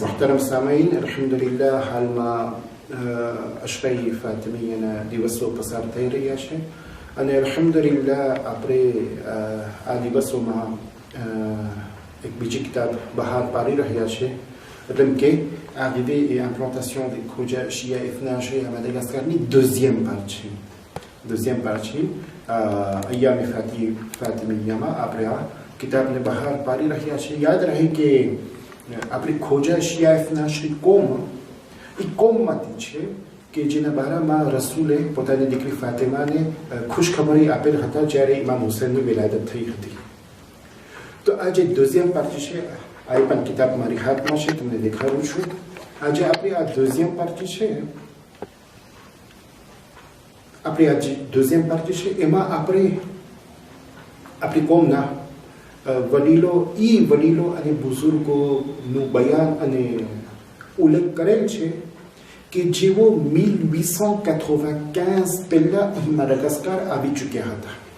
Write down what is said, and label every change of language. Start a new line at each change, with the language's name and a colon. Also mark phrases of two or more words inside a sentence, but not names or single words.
Urdu: محترم سامعین,
Gujarati: અલ્હમ્દુલિલ્લાહ હાલમાં અશરાઈ ફાતિમીયાના દિવસો પસાર થઈ રહ્યા છે અને અલ્હમ્દુલિલ્લાહ આપણે આ દિવસોમાં એક બીજી કિતાબ બહાર પાડી રહ્યા છે, એટલે કે Arrivée et implantation des Khoja Shia Ithna Ashri à Madagascar-ની
French: deuxième partie
Gujarati: અય્યામ ફાતિમીયામાં આપણે આ કિતાબને બહાર પાડી રહ્યા છે. યાદ રહે કે આપણી ખોજા શિયા ઇથના અશરી કોમ એ કોમમાંથી છે કે જેના બારામાં રસૂલે પોતાની દીકરી ફાતિમાને ખુશખબરી આપેલ હતા જ્યારે ઇમામ હુસૈનની વિલાદત થઈ હતી. તો આ જે
French: deuxième partie
Gujarati: છે, આ પણ કિતાબ મારી હાથમાં છે, તમને દેખાડું છું. આજે આપણી આ
French: deuxième partie
Gujarati: છે, આપણી આ જે
French: deuxième partie
Gujarati: છે એમાં આપણે આપણી કોમના વડીલો અને બુઝુર્ગોનું બયાન અને ઉલ્લેખ કરેલ છે કે જેઓ 1895 પહેલા અહીં માડાગાસ્કાર આવી ચૂક્યા હતા.